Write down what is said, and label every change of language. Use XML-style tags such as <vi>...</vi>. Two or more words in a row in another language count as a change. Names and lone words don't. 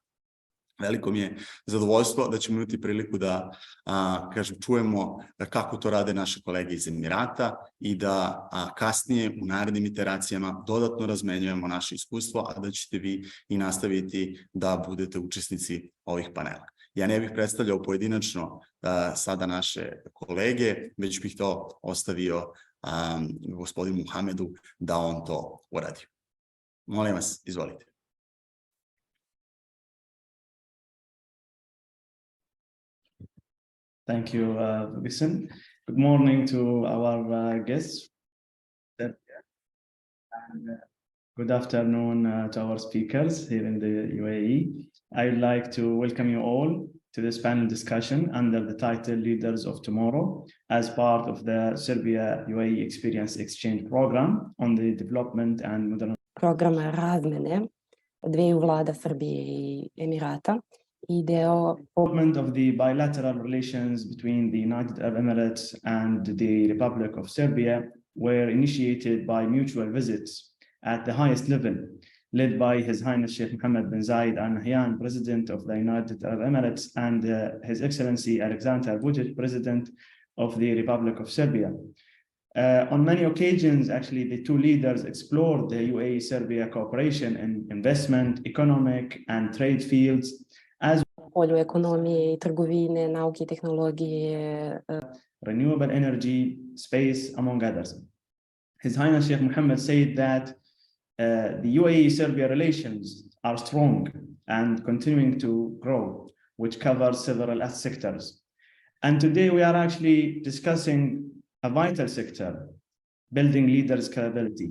<sr>Veliko mi je zadovoljstvo da ćemo imati priliku da čujemo kako to rade naše kolege iz Emirata i da kasnije u narednim iteracijama dodatno razmenjujemo naše iskustvo, a da ćete vi i nastaviti da budete učesnici ovih panela. Ja ne bih predstavljao pojedinačno sada naše kolege, već bih to ostavio gospodinu Muhamedu da on to uradi. Molim vas, izvolite.</sr> <en>Thank you, Vincent. Good morning to our guests. And, good afternoon to our speakers here in the UAE. I would like to welcome you all to this panel discussion under the title Leaders of Tomorrow as part of the Serbia-UAE Experience Exchange Program on the development and modernization.</en> <sr>Program razmene dveju vlada Srbije i Emirata.</sr> <en>Development of the bilateral relations between the United Arab Emirates and the Republic of Serbia were initiated by mutual visits at the highest level, led by His Highness Sheikh Mohammed bin Zayed Al Nahyan, President of the United Arab Emirates, and His Excellency Alexander Vučić, President of the Republic of Serbia. On many occasions, actually, the two leaders explored the UAE-Serbia cooperation in investment, economic, and trade fields, as</en> <sr>polju ekonomije i trgovine, nauke i tehnologije,</sr> <en>renewable energy, space, among others. His Highness Sheikh Mohammed said that the UAE-Serbia relations are strong and continuing to grow, which covers several sectors. And today we are actually discussing a vital sector, building leaders' capability.</en>